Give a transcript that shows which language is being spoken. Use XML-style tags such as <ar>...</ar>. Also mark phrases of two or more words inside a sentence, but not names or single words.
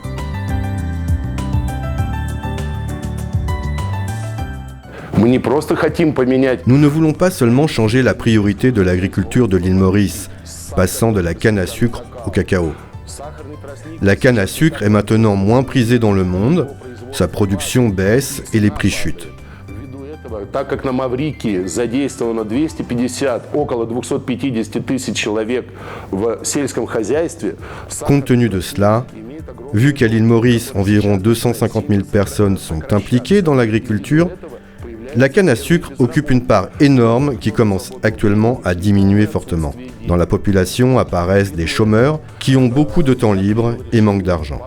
<fr>Nous ne voulons pas seulement changer la priorité de l'agriculture de l'île Maurice, passant de la canne à sucre au cacao. La canne à sucre est maintenant moins prisée dans le monde, sa production baisse et les prix chutent.</fr> <ru>Так как на Маврикии задействовано 250, около 250 тысяч человек в сельском хозяйстве.</ru> <fr>Compte tenu de cela, vu qu'à l'île Maurice, environ 250 000 personnes sont impliquées dans l'agriculture, la canne à sucre occupe une part énorme qui commence actuellement à diminuer fortement. Dans la population apparaissent des chômeurs qui ont beaucoup de temps libre et manquent d'argent.</fr>